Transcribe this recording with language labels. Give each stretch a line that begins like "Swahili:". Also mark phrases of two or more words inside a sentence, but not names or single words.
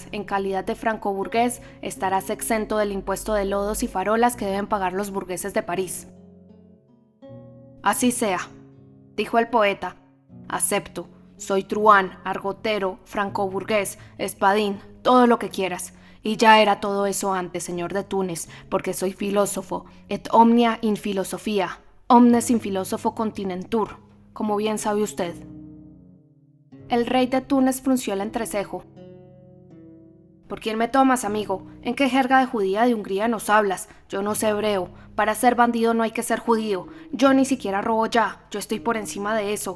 Spanish: En calidad de franco-burgués, estarás exento del impuesto de lodos y farolas que deben pagar los burgueses de París». «Así sea», dijo el poeta. «Acepto. Soy truhán, argotero, franco-burgués, espadín, todo lo que quieras. Y ya era todo eso antes, señor de Túnez, porque soy filósofo,
Latin: et omnia in filosofia, omnes in filosofo continentur,
Spanish: como bien sabe usted». El rey de Túnez frunció el entrecejo. «¿Por quién me tomas, amigo? ¿En qué jerga de judía de Hungría nos hablas? Yo no sé hebreo. Para ser bandido no hay que ser judío. Yo ni siquiera robo ya. Yo estoy por encima de eso.